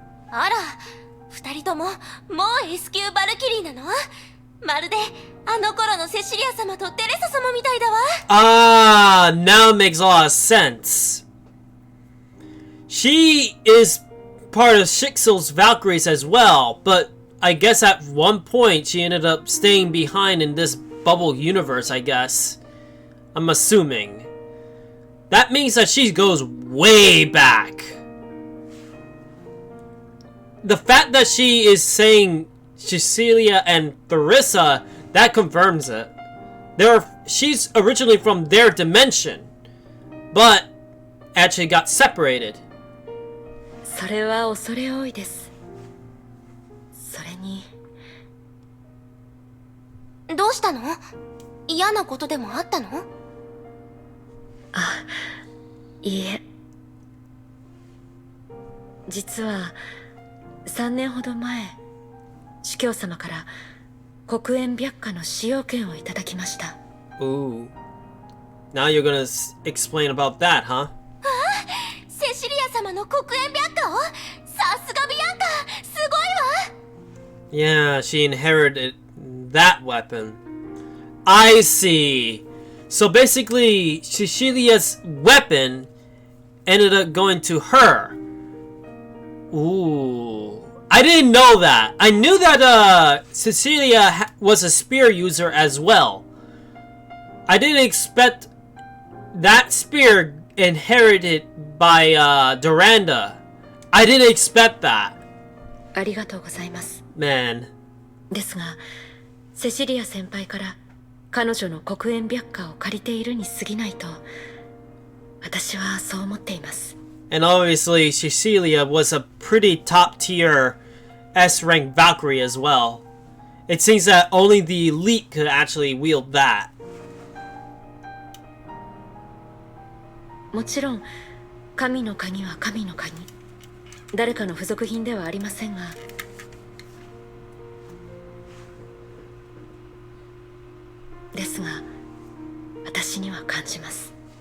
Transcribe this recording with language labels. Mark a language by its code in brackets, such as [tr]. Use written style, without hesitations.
[ja] あら、二人とももう S 級バルキリーなの？まるであの頃のセシリア様とテレサ様みたいだわ。 [en] Now it makes a lot of sense. She is part of Shixel's Valkyries as well, but I guess at one point she ended up staying behind in this bubble universe, I guess. I'm assuming. That means that she goes way back. The fact that she is saying Cecilia and Theresa, that confirms it. She's originally from their dimension, but actually got separated. [ja] それは恐れ多いです。それに。どうしたの？嫌なことでもあったの？あ、いいえ。実は3年ほど前、司教様から黒煙白花の使用権をいただきました。 [en] Ooh. Now you're gonna explain about that, huh? [ja] セシリア様の黒煙白花を？さすがビアンカ、すごいわ。 [en] Yeah, she inherited that weapon. I see. So basically, Cecilia's weapon ended up going to her. Ooh. I didn't know that. I knew that Cecilia was a spear user as well. I didn't expect that spear inherited by Durandal. I didn't expect that. [ja] ありがとうございます。 [en] Man. [ja] ですが、セシリア先輩から彼女の黒煙白花を借りているに過ぎないと、私はそう思っています。 [en] And obviously, Cecilia was a pretty top tier S rank Valkyrie as well. It seems that only the elite could actually wield that. [ja] もちろん、神の鍵は神の鍵。誰かの付属品ではありませんが、ですが、私には感じます。